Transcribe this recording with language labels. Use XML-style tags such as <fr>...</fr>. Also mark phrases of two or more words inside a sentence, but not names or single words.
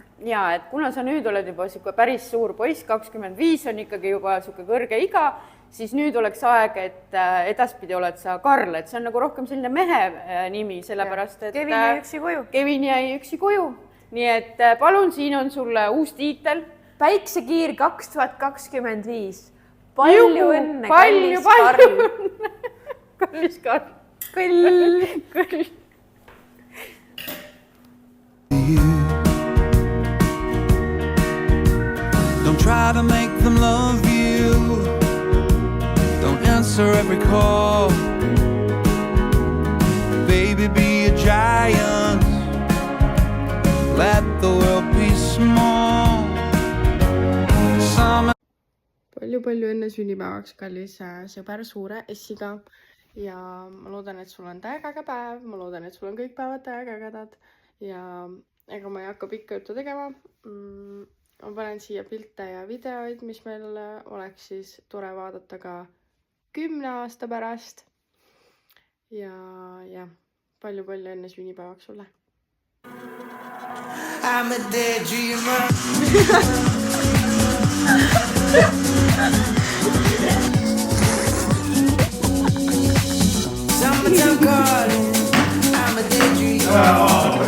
<et>Ja, et kuna sa nüüd oled juba päris suur poiss, 25 on ikkagi juba kõrge iga, siis nüüd oleks aeg, et edaspidi oled sa Karl, et see on nagu rohkem selline mehe nimi, sellepärast, et Kevin jäi üksi koju. Nii et palun, siin on sulle uus tiitel. Päiksekiir 2025. Palju õnne, kallis Karl. Kallis Karl. Kõll.</et> <en>Don't try to make them love you. Don't answer every call. Baby, be a giant. Let the world be small.</en> <et>Palju õnne sünnipäevaks, kallis sõber suure S-iga ja ma loodan, et sul on täiega äge päev, ma loodan, et sul on kõik päevad täiega ägedad ja ega ma ei hakka pikka juttu tegema. Ma panen siia pilte ja videoid, mis meil oleks siis tore vaadata ka 10 aasta pärast. Ja jah, palju-palju enne sünnipäevaks sulle.</et> <en>I'm a daydreamer. Summertime calling. I'm a daydreamer.</en>